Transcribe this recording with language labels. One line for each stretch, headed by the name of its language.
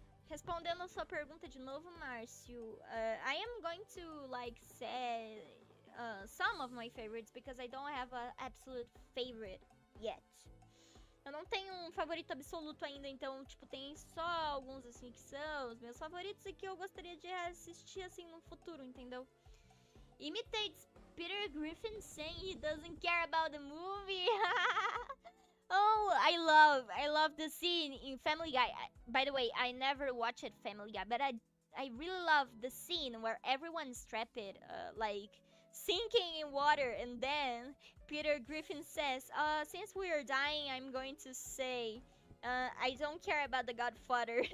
Portuguese: Respondendo a sua pergunta de novo,
English: Márcio, I am going to like say some of my favorites because I don't have an absolute favorite yet.
Portuguese: Eu não tenho um favorito absoluto ainda, então, tipo, tem só alguns, assim, que são os meus favoritos e que eu gostaria de assistir, assim, no futuro, entendeu?
English: Imitates Peter Griffin saying he doesn't care about the movie. Oh, I love the scene in Family Guy. By the way, I never watched Family Guy, but I really love the scene where everyone's trapped, like, sinking in water, and then Peter Griffin says, since we are dying, I'm going to say, I don't care about the Godfather.